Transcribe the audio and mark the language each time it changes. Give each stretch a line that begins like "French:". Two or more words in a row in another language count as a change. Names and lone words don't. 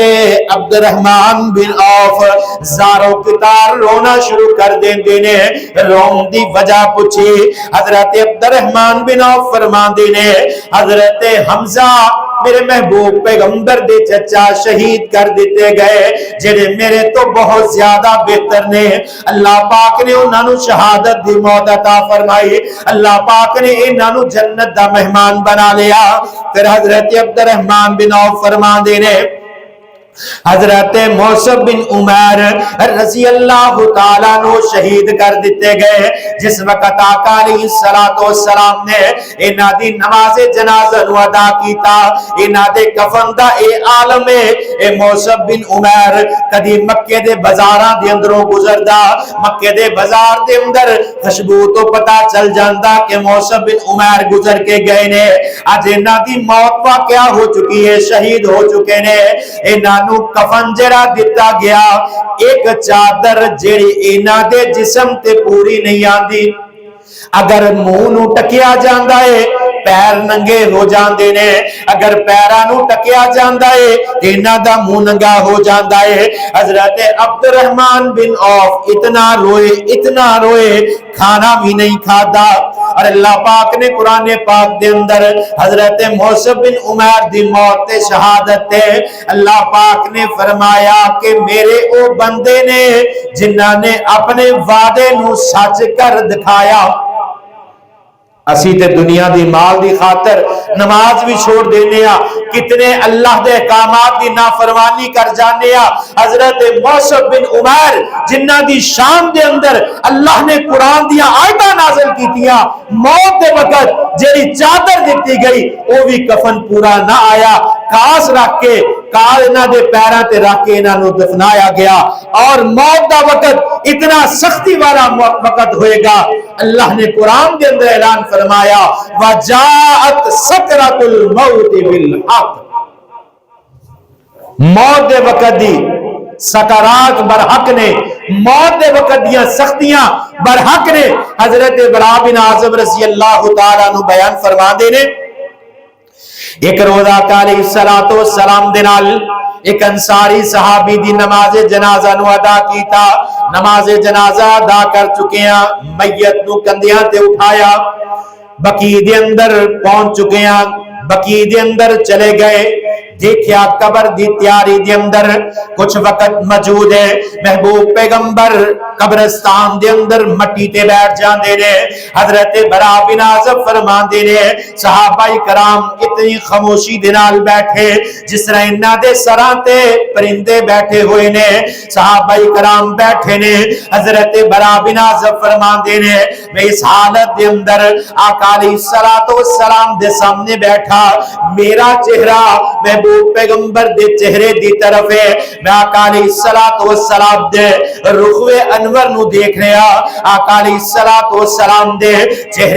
Punjabi: عبد الرحمن بن عوف زارو کتار رونا شروع کر دیں دینے، روم دی وجہ پوچھی، حضرت عبد الرحمن بن عوف فرمان دینے حضرت حمزہ میرے محبوب پیغمبر دے چچا شہید کر دیتے گئے، جنہیں میرے تو بہت زیادہ بہتر نے، اللہ پاک نے انہاں نو شہادت دی موت عطا فرمائی، اللہ پاک نے انہاں نو جنت دا مہمان بنا لیا۔ پھر حضرت عبد الرحمن بن عوف فرمان دینے حضرت مصعب بن عمیر رضی اللہ تعالیٰ نو شہید کر دیتے گئے۔ جس وقت آقا علیہ السلام نے انہاں دی نماز جنازہ نو ادا کیتا، انہاں دے کفن دا اے عالم اے مصعب بن عمیر کدی مکے دے بازاراں دے اندروں گزردا، مکے دے بازار دے اندر خوشبو تو پتا چل جاندا کہ مصعب بن عمیر گزر کے گئے نے، اج انہاں دی موت واقعہ ہو چکی ہے، شہید ہو چکے نے۔ انہاں نو کفن جرا دیتا گیا، ایک چادر جیڑی انہاں دے جسم تے پوری نہیں آندی، اگر منہ نو ٹکیا جاندا ہے پیر ننگے ہو جاندے نے، اگر پیراں نو ٹکیا جاندا ہے تے انہاں دا منہ ننگا ہو جاندا ہے۔ حضرت عبد الرحمن بن عوف اتنا روئے کھانا بھی نہیں کھادا، اور اللہ پاک نے قرآن پاک دے اندر حضرت مصعب بن عمیر دی موت تے شہادت تے اللہ پاک نے فرمایا کہ میرے او بندے نے جنہاں نے اپنے وعدے نو سچ کر دکھایا۔ اسی تے دنیا دی مال دی خاطر نماز بھی چھوڑ دینے ہاں، کتنے اللہ دے احکامات دی نافرمانی کر جانے ہاں۔ حضرت مصعب بن عمیر جنہ دی شان دے اندر اللہ نے قرآن دیا آیتاں نازل کیتیاں، موت دے وقت جیڑی چادر دیتی گئی وہ بھی کفن پورا نہ آیا، کاس رکھ کے کال انہاں دے پیراں تے رکھ کے انہاں نو دفنایا گیا، اور موت دا وقت اتنا سختی والا وقت ہوئے گا۔ اللہ نے قرآن دے اندر اعلان فرمایا
Arabic: وَجَاءَتْ سَكْرَةُ الْمَوْتِ بِالْحَقِّ،
Punjabi: موت دے وقت دی سکرات برحق نے، موت دے وقت دیاں سختیاں برحق نے۔ حضرت برا بن عازب رضی اللہ تعالیٰ عنہ بیان فرما دینے ایک روزہ آقا علیہ السلام دے نال ایک انصاری صحابی دی نماز جنازہ نو ادا کیتا، نماز جنازہ ادا کر چکے ہیں، میت نو کندیاں تے اٹھایا، بقی دے اندر پہنچ چکے ہیں، بقی دے اندر چلے گئے، دیکھیا قبر دی تیاری دے اندر کچھ وقت موجود ہے، محبوب پیغمبر قبرستان دے اندر مٹی تے بیٹھ جاندے نے، حضرت برا بن عازب فرماندے نے صحابہ کرام اتنی خاموشی دے نال بیٹھے جس طرح انہاں دے سراں تے پرندے بیٹھے ہوئے نے، صحابہ کرام بیٹھے نے، حضرت برا بن عازب فرماندے نے میں اس حالت دے اندر آقا علیہ السلام دے سامنے بیٹھا، میرا چہرہ محبوب پیغمبر دے چہرے دی طرف ہے، میں آقا علیہ السلام دے رخوے انور نو دیکھ رہا، آقا علیہ السلام دے چہرے